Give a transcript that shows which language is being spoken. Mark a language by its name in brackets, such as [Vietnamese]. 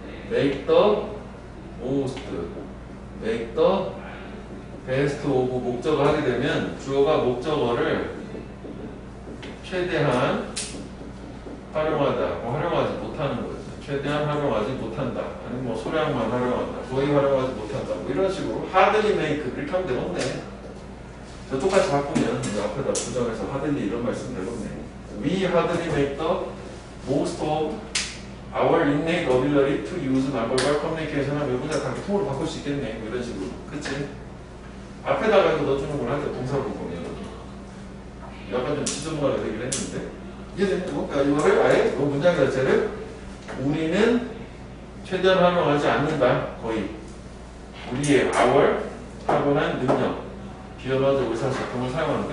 [English] make the most, make the best of [Korean] 목적어 하게 되면 주어가 목적어를 최대한 활용하다, 활용하지 못하는 거죠. 최대한 활용하지 못한다. 아니면 뭐 소량만 활용한다. 거의 활용하지 못한다. 뭐 이런 식으로 [English] hardly make [Korean] 이렇게 하면 되겠네. 저 똑같이 바꾸면 이제 앞에다 부정해서 hardly 이런 말씀 되겠네. [English] We hardly make the most of our innate ability to use non-verbal communication [Korean] 하면 문장 다 통으로 바꿀 수 있겠네. 뭐 이런 식으로. 그치? 앞에다가 이거 넣어주는구나. 동사로 보면. 약간 좀 지저분하게 되긴 했는데. 이해되는 거? 그러니까 이거를 아예 이 문장 자체를 우리는 최대한 활용하지 않는다. 거의. 우리의 our 타고난 능력. 비언어적 의사소통을 사용하는.